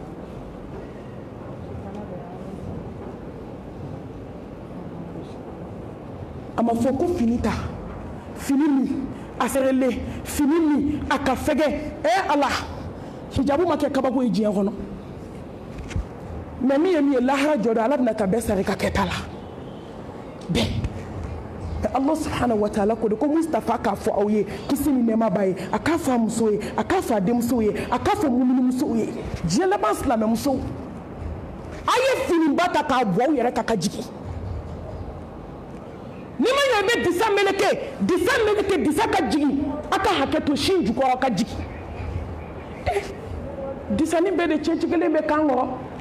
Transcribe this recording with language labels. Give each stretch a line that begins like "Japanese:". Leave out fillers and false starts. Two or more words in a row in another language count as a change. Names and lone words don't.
Bambara: a ma fɔ ko fini ta fini min a sɛrɛlen fini min a ka fɛgɛ ala hijabu ma kɛ kabako ye diɲɛ kɔnɔ mais min ye lahara jɔ dɔ ala bɛna ka bɛɛ sari ka kɛta la bɛɛ
Arabic: الله سبحانه وتعالى
Bambara: ko de ko Mustafa k'a fɔ aw ye kisi ni nɛɛma b'a ye a k'a fɔ a muso ye a k'a fɔ a denmuso ye a k'a fɔ muminimusow ye diɲɛ laban silamɛmusow a ye finiba ta k'a bɔ aw yɛrɛ kan ka jigin ni ma ɲɛ i bɛ disa meleke disa ka jigin a ka hakɛ to sin jukɔrɔ ka jigin disani bɛɛ de cɛnci kelen bɛ kan kɔrɔ